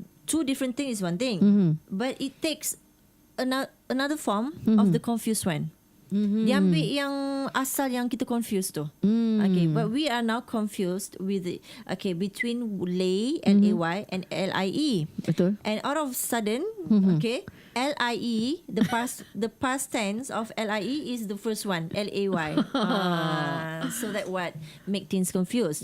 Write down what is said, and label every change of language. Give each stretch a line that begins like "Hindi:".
English: Two different things is one thing, but it takes another form of the confused one.
Malay: Dia ambil yang asal yang kita confused tu.
English: Okay, but we are now confused with between lay, L-A-Y, and L-I-E.
Malay: Betul.
English: And out of sudden, L-I-E, the past tense of L-I-E is the first one, L-A-Y. So that what make things confused.